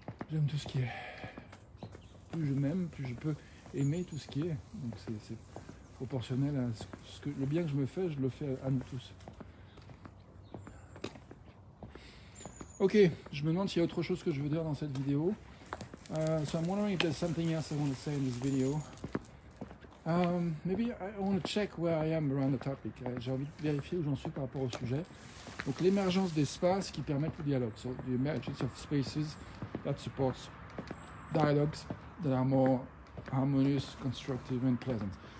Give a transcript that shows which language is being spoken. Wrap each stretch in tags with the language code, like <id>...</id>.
<fr>J'aime tout ce qui est. Plus je m'aime, plus je peux aimer tout ce qui est. Donc c'est proportionnel à le bien que je me fais, je le fais à nous tous. Ok, je me demande s'il y a autre chose que je veux dire dans cette vidéo.</fr> <en>So I'm wondering if there's something else I want to say in this video. Maybe I want to check where I am around the topic.</en> <fr>J'ai envie de vérifier où j'en suis par rapport au sujet. Donc l'émergence d'espaces qui permettent le dialogue.</fr> <en>So the emergence of spaces that supports dialogues that are more harmonious, constructive and pleasant.</en>